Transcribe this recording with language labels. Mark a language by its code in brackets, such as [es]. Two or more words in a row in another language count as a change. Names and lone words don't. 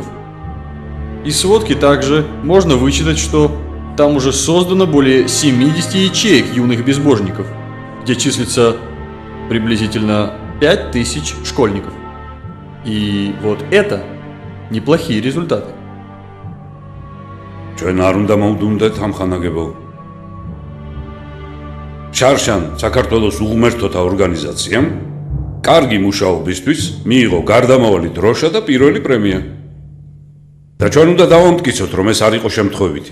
[ru] Из сводки также можно вычитать, что там уже создано более 70 ячеек юных безбожников, где числится приблизительно 5000 школьников. И вот это неплохие результаты. [ka] ჩვენ არ უნდა მოვდუნდეთ ამხანაგებო. შარშან საქართველოს უღმერთოთა ორგანიზაციამ კარგი მუშაობისთვის მიიღო გარდამავალი დროშა და პირველი პრემია. და ჩვენ უნდა დავამტკიცოთ, რომ ეს არ იყო შემთხვევითი.